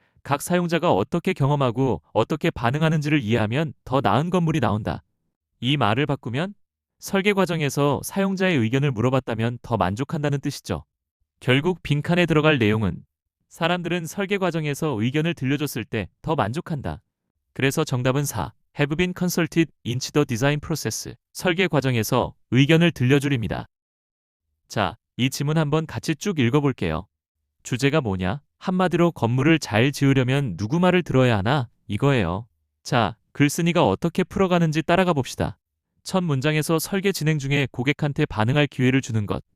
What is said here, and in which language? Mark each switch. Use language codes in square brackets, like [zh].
[ko] 각 사용자가 어떻게 경험하고 어떻게 반응하는지를 이해하면 더 나은 건물이 나온다. 이 말을 바꾸면 설계 과정에서 사용자의 의견을 물어봤다면 더 만족한다는 뜻이죠. 결국 빈칸에 들어갈 내용은 사람들은 설계 과정에서 의견을 들려줬을 때 더 만족한다. 그래서 정답은 4. [en] Have been consulted in the design process. [ko] 설계 과정에서 의견을 들려줄입니다. 자, 이 지문 한번 같이 쭉 읽어볼게요. 주제가 뭐냐? 한마디로 건물을 잘 지으려면 누구 말을 들어야 하나? 이거예요. 자, 글쓴이가 어떻게 풀어가는지 따라가 봅시다. 첫 문장에서 설계 진행 중에 고객한테 반응할 기회를 주는 것.